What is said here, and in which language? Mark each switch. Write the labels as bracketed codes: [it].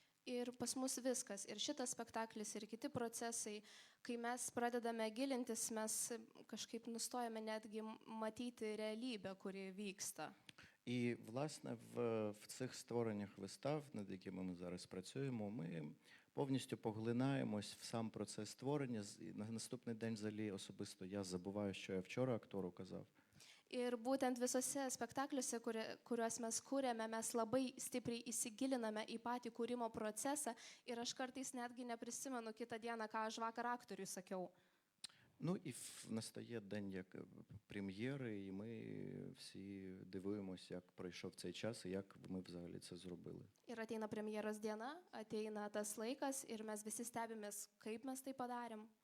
[lt] Ir pas mus viskas, ir šitas spektaklis, ir kiti procesai, kai mes pradedame gilintis, mes kažkaip nustojame netgi matyti realybę, kuri vyksta. [uk] І, власне, в цих створеннях вистав, над якими ми зараз працюємо, ми повністю поглинаємось в сам процес створення. І на наступний день взагалі особисто я забуваю, що я вчора актору казав. [lt] Ir būtent visose spektakliuose, kuriuos mes kūrėme, mes labai stipriai įsigiliname į patį kūrimo procesą ir aš kartais netgi neprisimenu kitą dieną, ką aš vakar aktoriui sakiau. [uk] Ну і настає день як прем'єри, і ми всі дивуємося, як пройшов цей час і як ми взагалі це зробили. [lt] Ir ateina premjeros diena, ateina tas laikas ir mes visi stebimės, kaip mes tai padarėm.